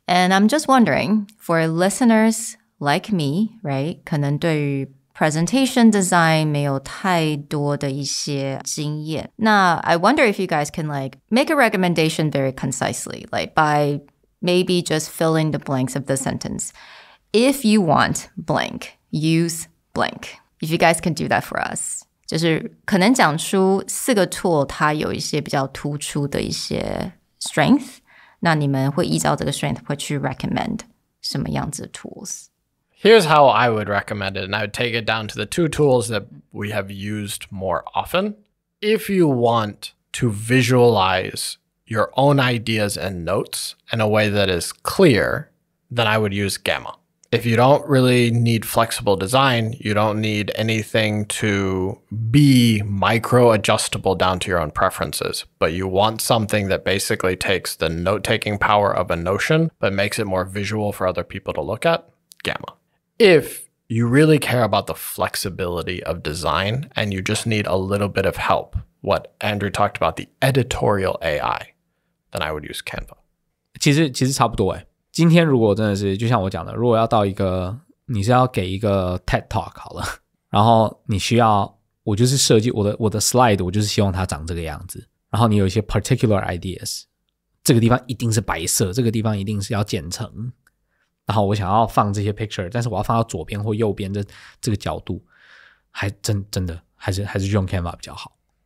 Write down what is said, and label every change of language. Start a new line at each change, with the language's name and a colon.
English: And I'm just wondering, for listeners like me, right,
Chinese: 可能对于 presentation design 没有太多的一些经验。
English: 那 I wonder if you guys can like make a recommendation very concisely, like by maybe just filling the blanks of the sentence. If you want blank, use blank. If you guys can do that for us.
Chinese: 就是可能讲出4个 tool 它有一些比较突出的一些 strength， 那你们会依照这个 strength 会去 recommend 什么样子的 tools?
English: Here's how I would recommend it, and I would take it down to the 2 tools that we have used more often. If you want to visualize your own ideas and notes in a way that is clear, then I would use Gamma. If you don't really need flexible design, you don't need anything to be micro-adjustable down to your own preferences, but you want something that basically takes the note-taking power of a Notion, but makes it more visual for other people to look at, Gamma. If you really care about the flexibility of design and you just need a little bit of help, what Andrew talked about, the editorial AI, then I would use Canva.
Chinese: 其实差不多诶。今天如果真的是就像我讲的，如果要到一个你是要给一个 TED Talk 好了，然后你需要我就是设计我的 slide， 我就是希望它长这个样子，然后你有一些 particular ideas， 这个地方一定是白色，这个地方一定是要剪成，然后我想要放这些 picture， 但是我要放到左边或右边的这个角度，还真的还是用 Canva 比较好。